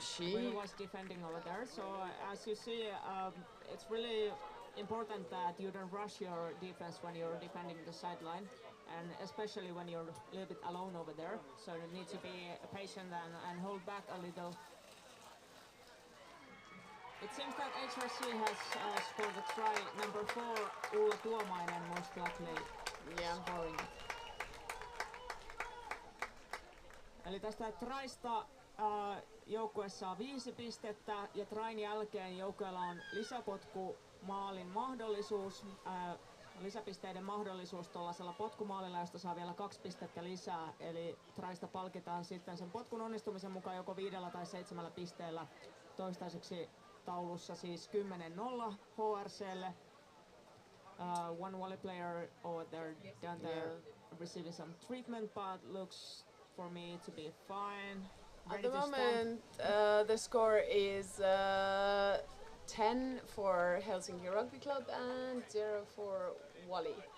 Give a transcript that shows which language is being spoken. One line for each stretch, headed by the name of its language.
English: Will was defending over there. So as you see, it's really important that you don't rush your defense when you're defending the sideline, and especially when you're a little bit alone over there. So you need to be patient and hold back a little. It seems that HRC has scored a try. Number 4, Ulla Tuomainen, most likely scoring it.
Finnish: Eli tästä traista joukkue saa 5 pistettä, ja train jälkeen joukkueella on lisäpotku maalin mahdollisuus, lisäpisteiden mahdollisuus tuollaisella potkumaalilla, josta saa vielä 2 pistettä lisää. Eli traista palkitaan sitten sen potkun onnistumisen mukaan joko 5 tai 7 pisteellä. Toistaiseksi taulussa siis 10-0 HRClle.
English: One Wally player over there down there receiving some treatment, but looks for me to be fine. At Ready the to stomp. moment, the score is 10 for Helsinki Rugby Club and 0 for Wally.